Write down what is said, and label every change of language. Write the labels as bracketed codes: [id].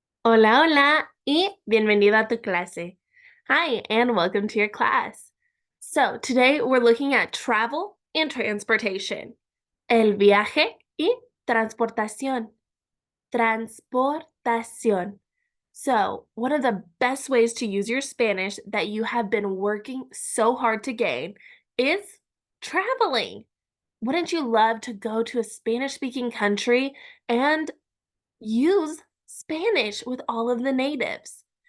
[es] Hola, hola, y bienvenido a tu clase. [en] Hi, and welcome to your class. So, today we're looking at travel and transportation. [es] El viaje y transportación. Transportación. [en] So, one of the best ways to use your Spanish that you have been working so hard to gain is traveling. Wouldn't you love to go to a Spanish speaking country and use Spanish with all of the natives?